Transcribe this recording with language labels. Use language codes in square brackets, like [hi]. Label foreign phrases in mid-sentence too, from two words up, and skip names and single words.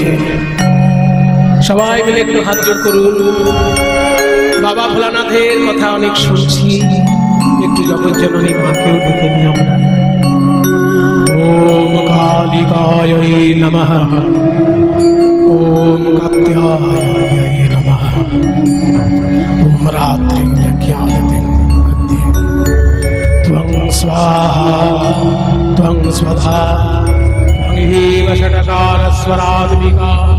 [bn] সবাই মিলে একটু হাত জোড় করুন। বাবা ভোলানাথের কথা অনেক শুনছি, একটু জগজ্জননী মাকেও ডেকে নিই আমরা। [sa] ওম কালিকায় নমঃ, ওম কাত্যায় নমঃ, ওম রাত্রিজ্ঞায়তে ত্বং স্বাহা ত্বং স্বধা ত্বং ষটকার স্বরাত্মিকা